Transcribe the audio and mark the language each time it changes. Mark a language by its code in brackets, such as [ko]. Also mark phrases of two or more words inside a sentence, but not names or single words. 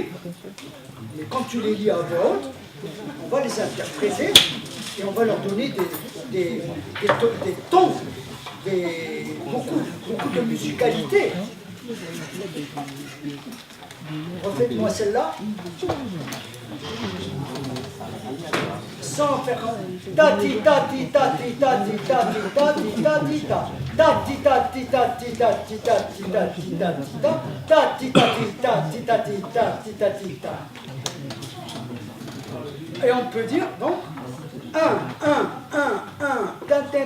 [fr] Mais quand tu les lis à voix haute, on va les interpréter et on va leur donner des tons, beaucoup de musicalité. Refaites-moi celle-là. Sans faire tati tati tati tati tati tati tati ta tati tati tati tati tati tati tati ta tati tati tati tati tati tati ta. Et on peut dire donc 1 1 1 1